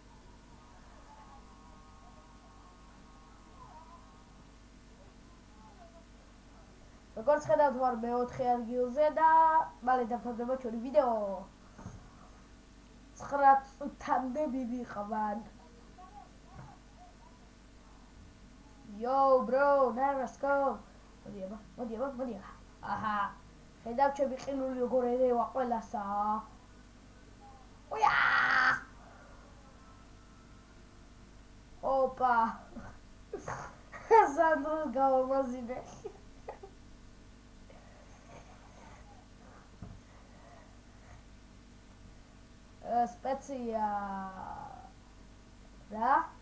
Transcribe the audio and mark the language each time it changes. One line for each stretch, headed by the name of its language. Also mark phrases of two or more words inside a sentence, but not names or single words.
Georgian: როგორც ხედავთ ვარ მე-4 ადგილზე და მალე დავთავდება ჩვენი ვიდეო. 9 წუთამდე მივიყვან.
English: Yo bro, now let's go.
Georgian: მოდი. აჰა. ხედავ ჩემი ყინული როგორ ერევა ყველასა. უია! ოპა. სანდროს გავამაზინე. სპეცია რა?